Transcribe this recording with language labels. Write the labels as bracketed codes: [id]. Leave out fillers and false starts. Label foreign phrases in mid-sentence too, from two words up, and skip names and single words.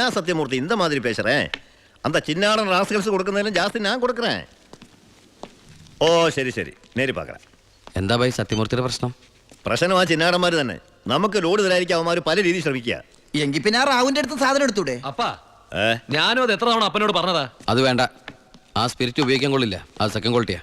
[ta] ஏன் சத்தியமூர்த்தி இந்த மாதிரி பேசுறேன்? அந்த சின்னாடன் ராஸ்கல்ஸ் கொடுക്കുന്നதிலும் ஜாஸ்தி நான் கொடுக்குறேன். [ml] ഓ ശരി ശരി, നേരി പാക്കറ. എന്താ ഭായി സത്യമൂർത്തിയുടെ പ്രശ്നം? പ്രശ്നം ആ ചിന്നാടന്മാർ തന്നെ. നമുക്ക് ലോഡ് തരായിരിക്കും അവന്മാർ പല രീതിയിൽ ശ്രമിക്കുക. എങ്കിൽ പിന്നെ ആ റാവുന്റെ അടുത്ത് സാധനം എടുത്തൂടെ? അപ്പാ ഞാനും അത് എത്ര തവണ അപ്പനോട് പറഞ്ഞതാ. അത് വേണ്ട, ആ സ്പിരിറ്റ് ഉപയോഗിക്കാൻ കൊള്ളില്ല, അത് സെക്കൻഡ് ക്വാളിറ്റിയാ.